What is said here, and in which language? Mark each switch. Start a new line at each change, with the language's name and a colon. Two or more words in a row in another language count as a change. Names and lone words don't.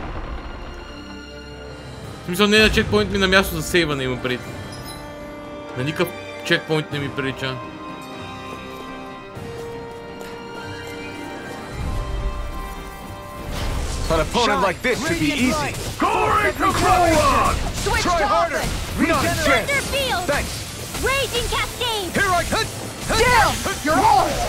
Bulgarian: В смисъл не на чекпоинт ми на място за сейване има пред. На никакъв чекпоинт не ми прилича.
English: An opponent like this should be easy. Glory to Goron! Switch Try to harder! offense. Not a chance! Thunder Field! Thanks! Raging Cascade! Here I come! Down! You're on!